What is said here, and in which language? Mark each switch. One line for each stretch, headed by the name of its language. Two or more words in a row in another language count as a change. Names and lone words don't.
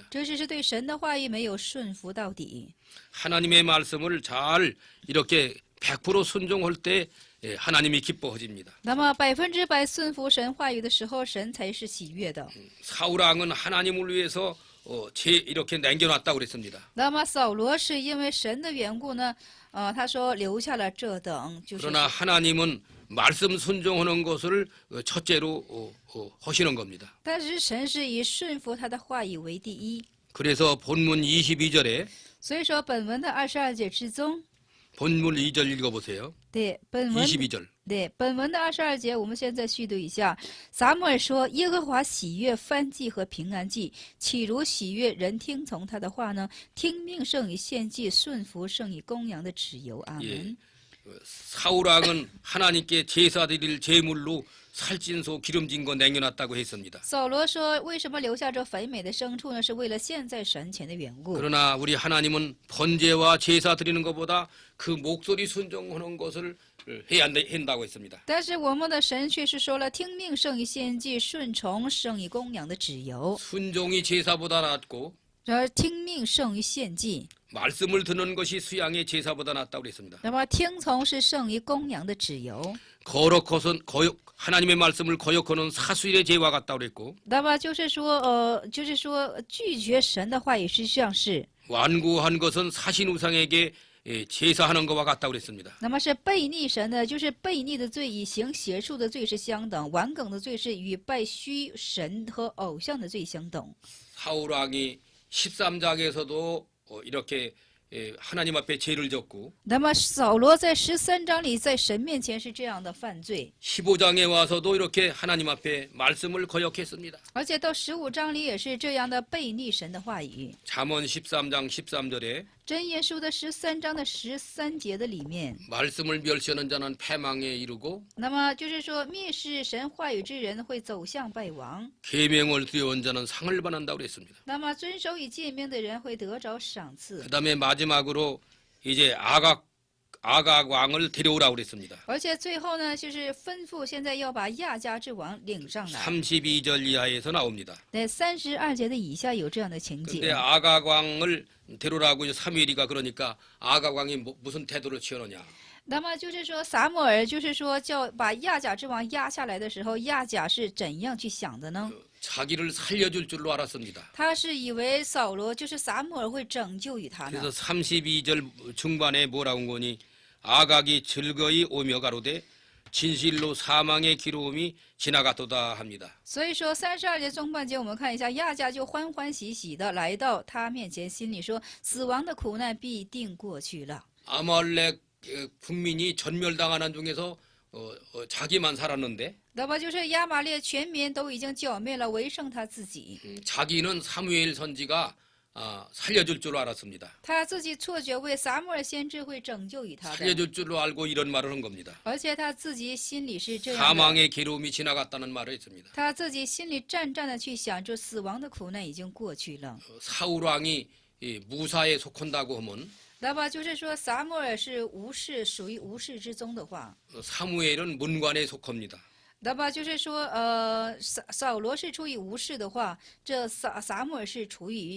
Chinese: 这是对神的话语没有顺服到底。
Korean: 하나님의 말씀을 잘 이렇게 100% 순종할 때 하나님이 기뻐하십니다.
Chinese: 那么100%顺服神话语的时候，神才是喜悦的。
Korean: 사울 왕은 하나님을 위해서 이렇게 남겨놨다고 그랬습니다.
Chinese: 那么扫罗是因为神的缘故呢，他说留下了这等，就是
Korean: 그러나 하나님은 말씀 순종하는 것을 첫째로 하시는 겁니다.
Chinese: 但是神是以顺服他的话语为第一。
Korean: 그래서 본문 22절에
Chinese: 所以说本文的22节之中，
Korean: 본문 2절 읽어보세요.
Chinese: 对本文
Korean: 22절.
Chinese: 对本文的22节，我们现在续读一下。撒母耳说：“耶和华喜悦燔祭和平安祭，岂如喜悦人听从他的话呢？听命胜于献祭，顺服胜于公羊的脂油。” 阿门。
Korean: 예. 사울왕은 하나님께 제사 드릴 제물로 살찐소 기름진 거 남겨놨다고 했습니다.
Chinese: 扫罗说：“为什么留下这肥美的牲畜呢？是为了献在神前的缘故。
Korean: 그러나 우리 하나님은 번제와 제사 드리는 것보다 그 목소리 순종하는 것을 해야 한다고 했습니다.
Chinese: 但是我们的神却是说了：听命胜于献祭，顺从胜于公羊的脂油。
Korean: 순종이 제사보다 낫고
Chinese: 而听命胜于献祭，
Korean: 말씀을 듣는 것이 수양의 제사보다 낫다고 그랬습니다.
Chinese: 那么听从是胜于公羊的脂油。
Korean: 하나님의 말씀을 거역하는 사수일의 죄와 같다고 그랬고
Chinese: 那么就是说，拒绝神的话语，实际上是
Korean: 완고한 것은 사신 우상에게 제사하는 것과 같다고 그랬습니다.
Chinese: 那么是悖逆神的，就是悖逆的罪，与行邪术的罪是相等；顽梗的罪是与拜虚神和偶像的罪相等。
Korean: 사울 왕이 13장에서도 이렇게 하나님 앞에 죄를 졌고
Chinese: 那么扫罗在13章里，在神面前是这样的犯罪，
Korean: 15장에 와서도 이렇게 하나님 앞에 말씀을 거역했습니다.
Chinese: 而且到15章里也是这样的悖逆神的话语。
Korean: 잠언 13장 13절에
Chinese: 箴言书的13章的13节的里面，
Korean: 말씀을 멸시하는 자는 패망에 이르고
Chinese: 那么就是说，蔑视神话语之人会走向败亡；
Korean: 계명을 두려운 자는 상을 받는다고 그랬습니다.
Chinese: 那么遵守与诫命的人会得着赏赐。
Korean: 그다음에 마지막으로 이제 아각 왕을 데려오라고 그랬습니다.
Chinese: 而且最后呢，就是吩咐现在要把亚家之王领上来。
Korean: 32절 이하에서 나옵니다.
Chinese: 在32节的以下有这样的情
Korean: 근데
Chinese: 节。
Korean: 아각 왕을 데려오라고 사무엘이가 그러니까 아각 왕이 무슨 태도를 취하느냐?
Chinese: 那么就是说，撒母耳就是说叫把亚甲之王压下来的时候，亚甲是怎样去想的呢？
Korean: 자기를 살려줄 줄로 알았습니다.
Chinese: 他是以为扫罗就是撒母耳会拯救于他呢。
Korean: 그래서 32절 중반에 뭐라고 한 거니? 아각이 즐거이 오며 가로되 진실로 사망의 기로움이 지나갔도다 합니다.
Chinese: 所以说32节中半节，我们看一下，亚甲就欢欢喜喜的来到他面前，心里说：“死亡的苦难必定过去了。”
Korean: 아말렉 국민이 전멸당하는 중에서 자기만 살았는데
Chinese: 那么就是亚玛列全民都已经剿灭了，唯剩他自己。
Korean: 자기는 사무엘 선지가 살려줄 줄 알았습니다.
Chinese: 他自己错觉为撒母耳先知会拯救于他的，
Korean: 살려줄 줄로 알고 이런 말을 한 겁니다.
Chinese: 而且他自己心里是这样的，
Korean: 사망의 괴로움이 지나갔다는 말을 했습니다.
Chinese: 他自己心里战战的去想，这死亡的苦难已经过去了。
Korean: 사울 왕이 무사에 속한다고 하면
Chinese: 那么就是说，撒母耳是无事，属于无事之宗的话，
Korean: 사무엘은 문관에 속합니다.
Chinese: 那么就是说，扫罗是处于无事的话，这撒母耳是处于，